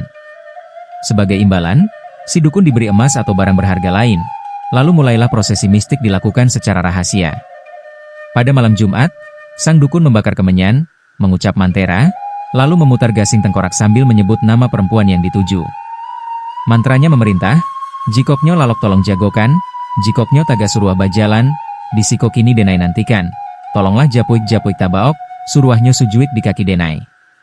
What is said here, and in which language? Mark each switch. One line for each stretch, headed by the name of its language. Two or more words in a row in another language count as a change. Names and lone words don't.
Indonesian: Sebagai imbalan, si dukun diberi emas atau barang berharga lain, lalu mulailah prosesi mistik dilakukan secara rahasia. Pada malam Jumat, sang dukun membakar kemenyan, mengucap mantera, lalu memutar gasing tengkorak sambil menyebut nama perempuan yang dituju. Mantranya memerintah,
Minangkabau: "Jikoknyo lalok tolong jagokan, jikoknyo taga suruah bajalan, disiko kini denai nantikan, tolonglah japuik-japuik tabaok, suruahnya sujuik di kaki denai."